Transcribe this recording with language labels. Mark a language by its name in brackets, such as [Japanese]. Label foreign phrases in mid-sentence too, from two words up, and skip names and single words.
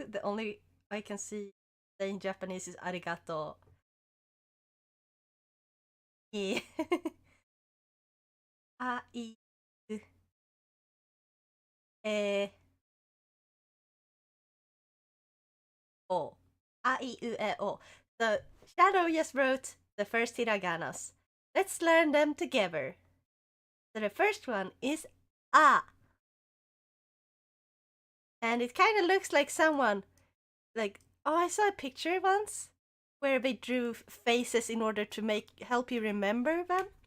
[English] The only I can see saying Japanese is arigato. Yeah. [Japanese] A, I, U, E, O. A, I, U, E, O. [English] So Shadow just wrote the first hiraganas. Let's learn them together. So the first one is A. And it kind of looks like someone, like, oh, I saw a picture once where they drew faces in order to help you remember them.